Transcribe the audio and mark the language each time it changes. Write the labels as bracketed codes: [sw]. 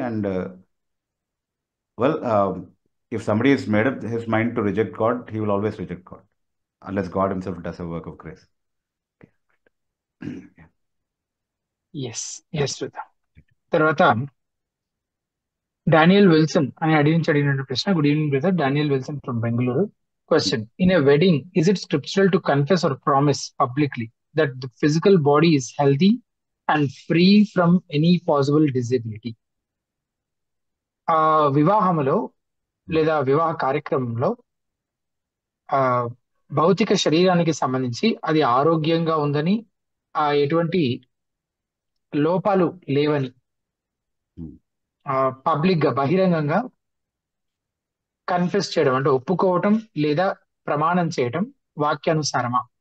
[en] And well, if somebody has made up his mind to reject God, he will always reject God unless God himself does a work of grace. [te] Yes తర్వాత Daniel Wilson అని అడిగిన ప్రశ్న, [en] good evening brother, [te] Daniel Wilson from Bengaluru. [en] Question, in a wedding is it scriptural to confess or promise publicly that the physical body is healthy and free from any possible disability? [te] వివాహంలో లేదా వివాహ కార్యక్రమంలో భౌతిక శరీరానికి సంబంధించి అది ఆరోగ్యంగా ఉందని, ఎటువంటి లోపాలు లేవని పబ్లిక్ గా, బహిరంగంగా కన్ఫెస్ చేయడం అంటే ఒప్పుకోవటం లేదా ప్రమాణం చేయటం వాక్యానుసారమా?